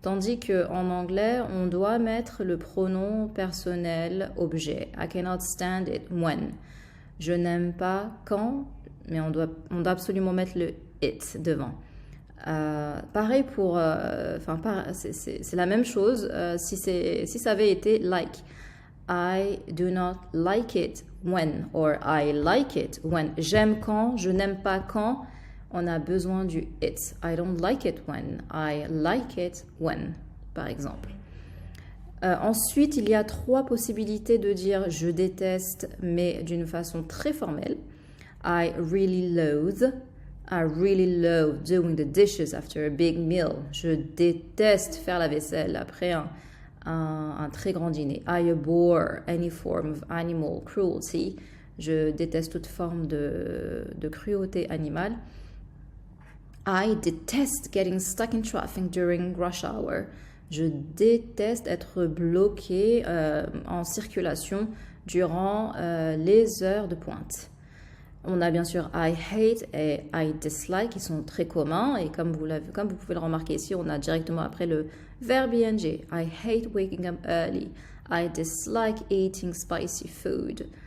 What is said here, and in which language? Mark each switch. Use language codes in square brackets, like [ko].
[fr] Tandis qu'en anglais, on doit mettre le pronom personnel objet. [en] I cannot stand it when. [fr] Je n'aime pas quand, mais on doit absolument mettre le it devant. Pareil pour, c'est la même chose si ça avait été like. [en] I do not like it when, or I like it when. [fr] J'aime quand, je n'aime pas quand. On a besoin du it. [en] I don't like it when. I like it when, [fr] par exemple. Ensuite, il y a 3 possibilités de dire je déteste, mais d'une façon très formelle. [en] I really loathe. I really loathe doing the dishes after a big meal. [fr] Je déteste faire la vaisselle après un très grand dîner. [en] I abhor any form of animal cruelty. [fr] Je déteste toute forme de cruauté animale. [en] I detest getting stuck in traffic during rush hour. [fr] Je déteste être bloqué en circulation durant les heures de pointe. On a bien sûr [en] I hate [fr] et [en] I dislike [fr] qui sont très communs et comme vous pouvez le remarquer ici, on a directement après le verbe ing. [en] I hate waking up early. I dislike eating spicy food.